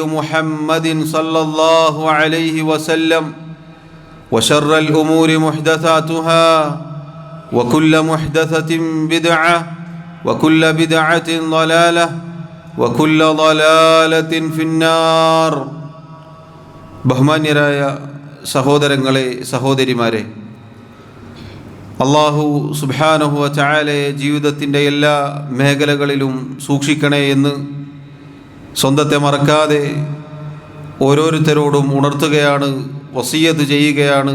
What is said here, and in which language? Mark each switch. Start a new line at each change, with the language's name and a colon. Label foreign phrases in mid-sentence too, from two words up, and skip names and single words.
Arabic: محمد صلى الله عليه وسلم وشر الأمور محدثاتها وكل محدثة بدعة وكل بدعة ضلالة وكل ضلالة في النار
Malayalam: ബഹുമാന്യരായ സഹോദരങ്ങളെ സഹോദരിമാരെ, അല്ലാഹു സുബ്ഹാനഹു വ തആലയെ ജീവിതത്തിൻ്റെ എല്ലാ മേഖലകളിലും സൂക്ഷിക്കണേ എന്ന് സ്വന്തത്തെ മറക്കാതെ ഓരോരുത്തരോടും ഉണർത്തുകയാണ്, വസിയ്യത്ത് ചെയ്യുകയാണ്.